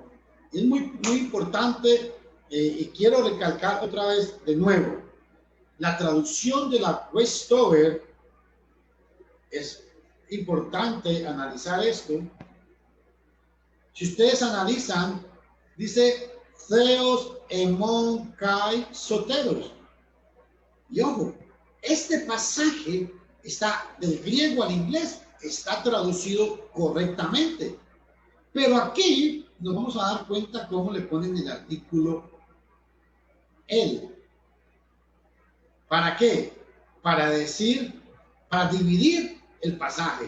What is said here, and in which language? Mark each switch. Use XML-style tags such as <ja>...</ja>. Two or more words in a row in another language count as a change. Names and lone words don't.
<es>Y es muy importante y quiero recalcar otra vez de nuevo. La traducción de la Westover, es importante analizar esto. Si ustedes analizan, dice</es> <el>θεὸς ἡμῶν καὶ σωτῆρος.</el> <es>Y ojo, este pasaje está del griego al inglés, está traducido correctamente. Pero aquí nos vamos a dar cuenta cómo le ponen el artículo él. ¿Para qué? Para dividir el pasaje.</es>